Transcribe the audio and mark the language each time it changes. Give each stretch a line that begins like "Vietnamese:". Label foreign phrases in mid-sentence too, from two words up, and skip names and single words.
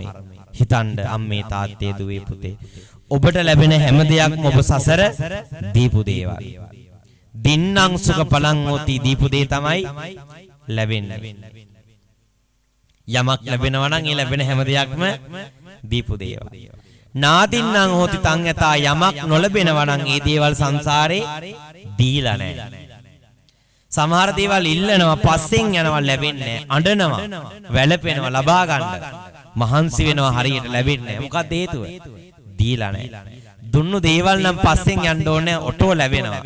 Sinhala: හිතන්න අම්මේ තාත්තේ දුවේ පුතේ ඔබට ලැබෙන හැම දෙයක්ම ඔබ සසර දීපු දේවල්.
Pali: දින්නම් සුඛ පලං හෝති
Sinhala: දීපු දේ තමයි ලැබෙන්නේ. යමක් ලැබෙනවා නම් ඒ ලැබෙන හැම දෙයක්ම දීපු දේවල්.
Pali: නාදින්නම් හෝති තං යතා
Sinhala: යමක් නොලැබෙනවා නම් ඒ දේවල් සංසාරේ දීලා නැහැ. සමහර දේවල් ඉල්ලනවා පස්සෙන් යනවා ලැබෙන්නේ නැහැ. අඬනවා, වැළපෙනවා ලබා ගන්න. මහන්සි වෙනවා හරියට ලැබෙන්නේ නැහැ. මොකක්ද හේතුව? දීලා නැහැ. දුන්නු දේවල් නම් පස්සෙන් යන්න ඕනේ ඔටෝ ලැබෙනවා.